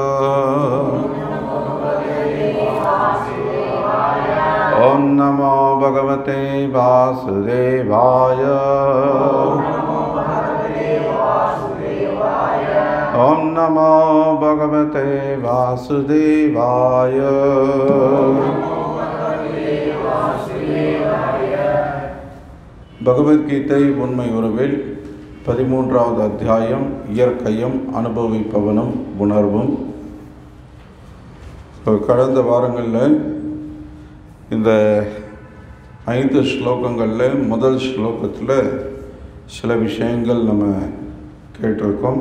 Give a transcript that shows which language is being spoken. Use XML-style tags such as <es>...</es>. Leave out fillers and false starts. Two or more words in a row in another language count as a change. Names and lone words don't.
<sa>ओम नमो भगवते वासुदेवाय। ओम नमो भगवते वासुदेवाय।</sa> <ta>பகவத்கீதை உண்மை உறவில் 13வது அத்தியாயம், இயற்கையும் அனுபவிப்பவனும் உணர்வும். கடந்த வாரங்களில் இந்த 5 ஸ்லோகங்களில் முதல் ஸ்லோகத்தில் சில விஷயங்கள் நம்ம கேட்டிருக்கோம்.</ta>